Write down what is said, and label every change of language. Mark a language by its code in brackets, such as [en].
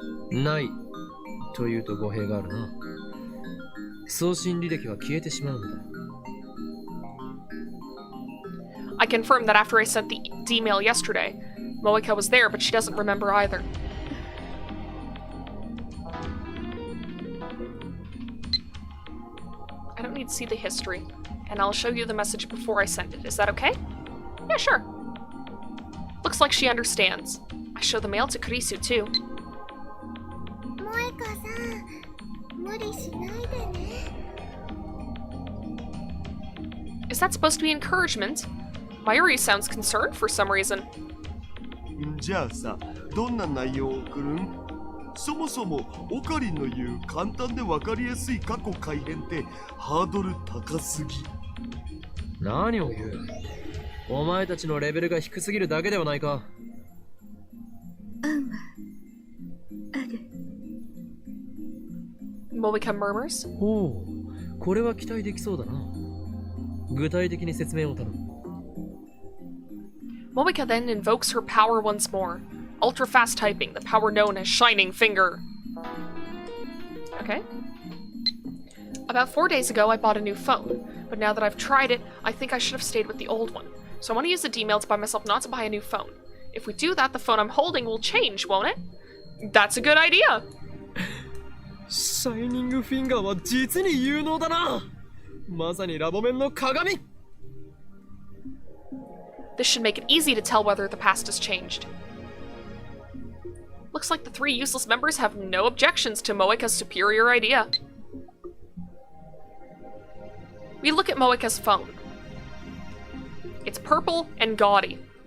[ja] ないというと語弊があるな。送信履歴は消えてしまうのだ。 [en] I confirmed that after I sent the email yesterday. Moeka was there, but she doesn't remember either. I don't need to see the history, and I'll show you the message before I send it. Is that okay? Yeah, sure. Looks like she understands. I show the mail to Kurisu too. [ja] 萌香さん、無理しないでね。 [en] Is that supposed to be encouragement? Mayuri sounds concerned for some reason. [ja] じゃあさ、どんな内容を送るん？そもそもオカリンの言う簡単で分かりやすい過去改変ってハードル高すぎ。何を言う？お前たちのレベルが低すぎるだけではないか。 [en] Moika murmurs. [ja] おう、これは期待できそうだな。具体的に説明を頼む。 [en] Moika then invokes her power once more. Ultra fast typing, the power known as Shining Finger. Okay. About 4 days ago, I bought a new phone, but now that I've tried it, I think I should have stayed with the old one. So I want to use the D-mail to buy myself not to buy a new phone. If we do that, the phone I'm holding will change, won't it? That's a good idea! [ja] シャイニングフィンガーは実に有能だな。まさにラボ面の鏡。 [en] This should make it easy to tell whether the past has changed. Looks like the 3 useless members have no objections to Moika's superior idea. We look at Moika's phone. It's purple and gaudy.